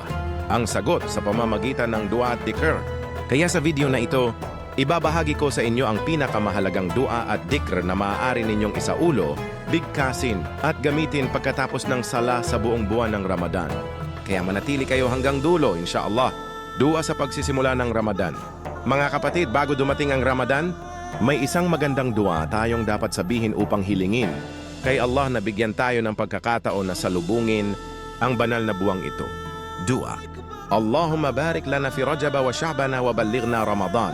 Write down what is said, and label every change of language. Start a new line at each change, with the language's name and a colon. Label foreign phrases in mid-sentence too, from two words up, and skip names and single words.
Filipino: Ang sagot sa pamamagitan ng dua at dikr. Kaya sa video na ito, ibabahagi ko sa inyo ang pinakamahalagang dua at dikr na maaari ninyong isaulo, bigkasin at gamitin pagkatapos ng sala sa buong buwan ng Ramadan. Kaya manatili kayo hanggang dulo, insyaAllah. Dua sa pagsisimula ng Ramadan. Mga kapatid, bago dumating ang Ramadan, may isang magandang dua tayong dapat sabihin upang hilingin kay Allah na bigyan tayo ng pagkakataon na salubungin ang banal na buwang ito. Dua.
Arabic: اللهم بارك لنا في رجب وشعبان وبلغنا رمضان.